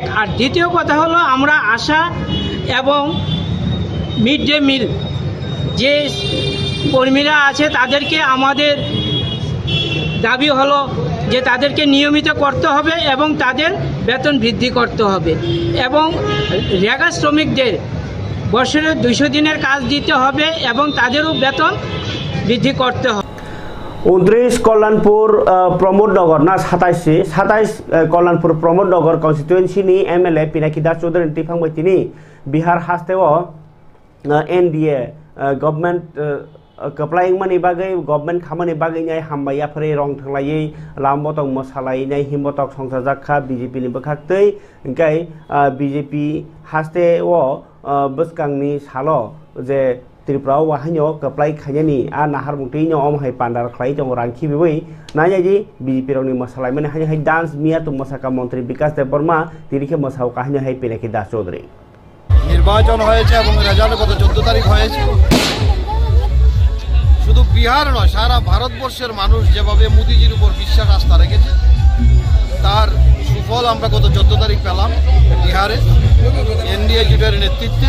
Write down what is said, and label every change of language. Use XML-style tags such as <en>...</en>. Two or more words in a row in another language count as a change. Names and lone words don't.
<bn>আর দ্বিতীয় কথা হলো আমরা আশা এবং</bn> <en>mid day meal</en> <bn>যে কর্মীরা আছে তাদেরকে আমাদের দাবি হলো যে তাদেরকে নিয়মিত করতে হবে এবং তাদের বেতন বৃদ্ধি করতে হবে এবং রেগা শ্রমিকদের বছরে 200 দিনের কাজ দিতে হবে এবং তাদেরও বেতন বৃদ্ধি করতে হবে।</bn> <trp>29 कल्याणपुर प्रमोद नगर ना 27 कल्याणपुर प्रमोद नगर कन्स्टिट्युएन्सी नि एमएलए पिनाकी दास चौधरी टिफांबाय तिनि बिहार हास्टेव</trp> <en>NDA government</en> <trp>कप्लायंगमानि बागै गभर्नमेंट खामानि बागैनाय हामबायाफोरै रं थांलायै लामबतक मोसालायनाय हिमबतक संसार जाखा बीजेपी नि बखाक्तै ओंखाय बीजेपी हास्टेव बसकांनि सालो जे त्रिपुरा वाहनो कप्लाय खायनि आ नाहार मुंतैनो अमहाय पान्डार खलाय दङ रांखि बेबै नायाजी बीजेपी रंनि मसालाय माने हाय डांस मिया तो मसाका मंत्री विकास देव बर्मा तिरिखे मसाव काहिनी हाय पिनाकी दास चौधरी</trp> <bn>নির্বাচন হয়েছে এবং রেজাল্ট গত 14 তারিখ হয়েছে। শুধু বিহার নয়, সারা ভারতবর্ষের মানুষ যেভাবে মোদিজির উপর বিশ্বাস আস্থা রেখেছে তার সুফল আমরা গত 14 তারিখ পেলাম বিহারে এনডিএ জোটের নেতৃত্বে।</bn>